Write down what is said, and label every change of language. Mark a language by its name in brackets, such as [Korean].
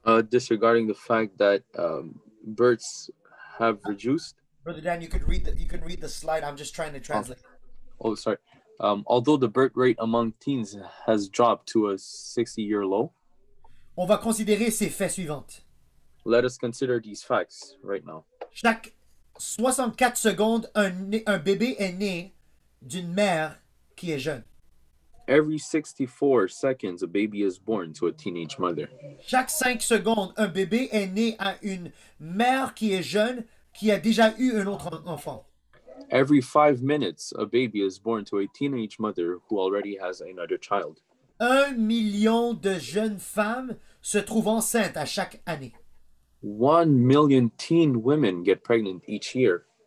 [English] Disregarding the fact that births have reduced. Brother Dan, you can read the slide. I'm just trying to translate. Oh, sorry. Although the birth rate among teens has dropped to a 60-year low, [French] On va considérer ces faits suivants. [English] let us consider these facts right now. [French] Chaque 64 secondes, un bébé est né d'une mère qui est jeune. [English] Every 64 seconds, a baby is born to a teenage mother. [French] Chaque 5 secondes, un bébé est né à une mère qui est jeune, qui a déjà eu un autre enfant. [English] Every 5 minutes, a baby is born to a teenage mother who already has another child. [French] 1 million de jeunes femmes se trouvent enceintes à chaque année. [English] 1 million teen women get pregnant each year.